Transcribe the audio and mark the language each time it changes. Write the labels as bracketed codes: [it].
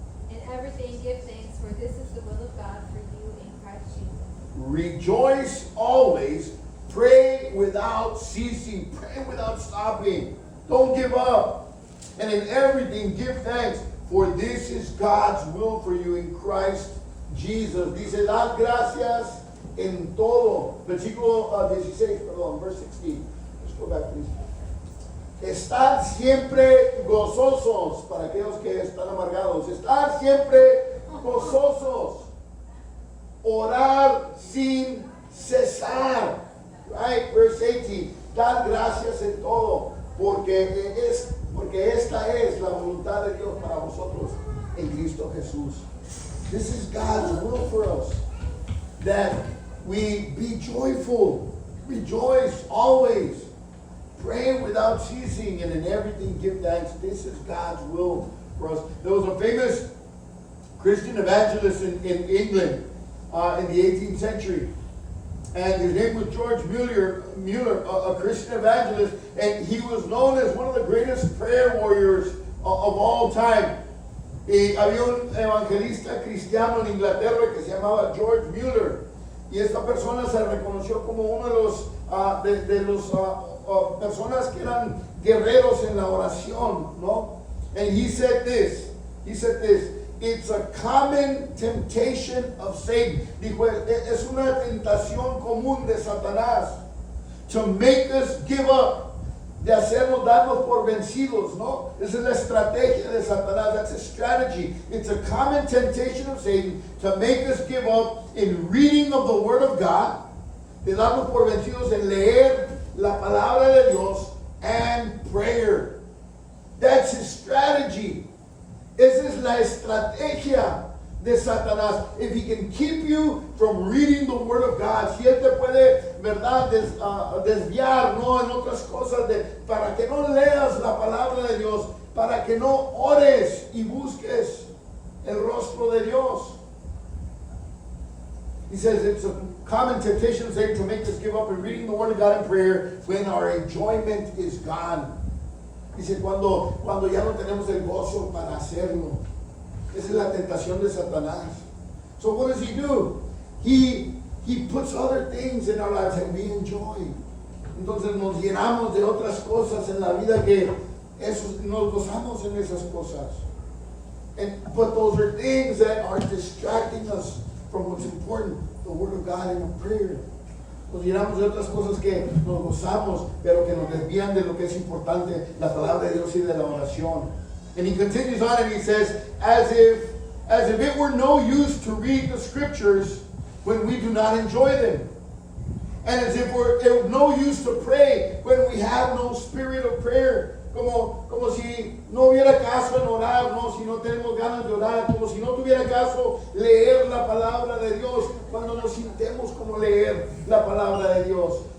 [en] In everything give thanks, for this is the will of God for you in Christ Jesus. Rejoice always. Pray without ceasing. Pray without stopping. Don't give up. And in everything give thanks, for this is God's will for you in Christ Jesus. [es] Dice, dad gracias en todo. Versículo 16, perdón, [en] verse 16. Let's go back, please. [es] Estar siempre gozosos, para aquellos que están amargados. Estar siempre gozosos. Orar sin cesar. [en] Right, verse 18. [es] Dad gracias en todo, porque esta es la voluntad de Dios para vosotros en Cristo Jesús. [en] This is God's will for us, that we be joyful, rejoice always, pray without ceasing, and in everything give thanks. This is God's will for us. There was a famous Christian evangelist in England in the 18th century, and his name was George Mueller, a Christian evangelist, and he was known as one of the greatest prayer warriors of all time. [es] Y había un evangelista cristiano en Inglaterra que se llamaba George Mueller, y esta persona se reconoció como uno de los personas que eran guerreros en la oración, ¿no? [en] And he said this, it's a common temptation of Satan. [es] Dijo, es una tentación común de Satanás [en] to make us give up, [es] de hacernos darnos por vencidos, ¿no? Esa es la estrategia de Satanás. [en] That's a strategy. It's a common temptation of Satan to make us give up in reading of the Word of God, [es] de darnos por vencidos en leer la palabra de Dios, [en] and prayer. That's his strategy. [es] Esa es la estrategia de Satanás. [en] If he can keep you from reading the Word of God, [es] si él te puede, ¿verdad?, desviar, ¿no?, en otras cosas, para que no leas la palabra de Dios, para que no ores y busques el rostro de Dios. [en] He says it's a common temptation of Satan to make us give up in reading the Word of God in prayer when our enjoyment is gone. [es] Dice, cuando ya no tenemos el gozo para hacerlo. Esa es la tentación de Satanás. [en] So what does he do? He puts other things in our lives and we enjoy. [es] Entonces nos llenamos de otras cosas en la vida que nos gozamos en esas cosas. [en] But those are things that are distracting us from what's important, the Word of God and prayer. [es] Nos llenamos de otras cosas que nos gozamos, pero que nos desvían de lo que es importante, la palabra de Dios y de la oración. [en] And he continues on and he says, as if it were no use to read the scriptures when we do not enjoy them. And as if it were no use to pray when we have no spirit of prayer. [es] Como si no hubiera caso en orar, no, si no tenemos ganas de orar, como si no tuviera caso leer la palabra de Dios cuando nos sintemos como leer la palabra de Dios.